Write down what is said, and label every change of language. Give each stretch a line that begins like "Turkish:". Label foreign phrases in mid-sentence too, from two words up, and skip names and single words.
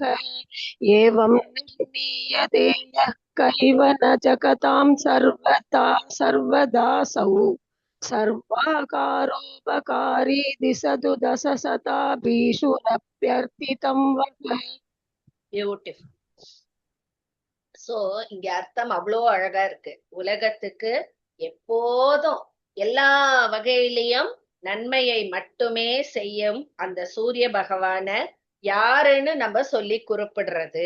Sanskrit: एवं निर्णीयते यः कैव न जगतां सर्वदासौ. सर्वाकारोपकारी दिशतु दशशता भीषुरप्यर्थितं वः.
English: Beautiful.
Tamil: சோ இங்க அர்த்தம் அவ்வளோ அழகா இருக்கு. உலகத்துக்கு எப்போதும் எல்லா வகையிலையும் நன்மையை மட்டுமே செய்யும் அந்த சூரிய பகவான யாருன்னு நம்ம சொல்லி குறிப்பிடுறது?